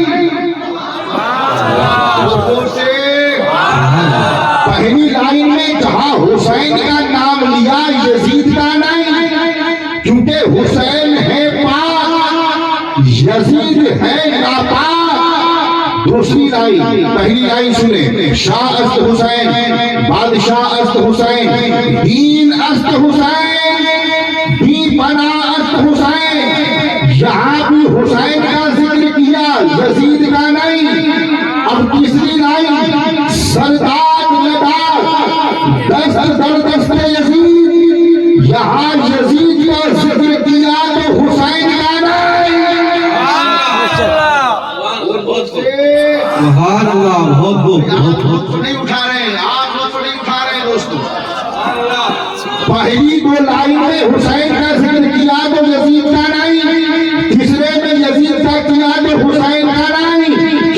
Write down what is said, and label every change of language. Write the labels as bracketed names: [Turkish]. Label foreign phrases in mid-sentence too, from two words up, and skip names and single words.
[Urdu] پہلی لائن میں جہاں حسین کا نام لیا یزید کا نہیں، کیونکہ حسین ہے پاک، یزید ہے ناپاک۔ دوسری لائن، پہلی لائن سنیں، [Persian] شاہ است حسین، بادشاہ است حسین، دین است حسین، دین بنا است حسین، [Urdu] یہاں بھی حسین کا ذکر کیا یزید کا نہیں۔ اب تیسری لائن، [Persian] سردار لدا دست در دست یزید، [Urdu] یہاں یزید کا ذکر کیا تو حسین کا نہیں۔ [Arabic] سبحان اللہ، [Urdu] بہت بہت نہیں اٹھا رہے ہیں آپ، لوگ نہیں اٹھا رہے ہیں دوستو۔ پہلی 2 لائن میں حسین کا ذکر کیا تو یزید کا نہیں، تیسرے میں یزید کا کیا تو حسین کا نہیں۔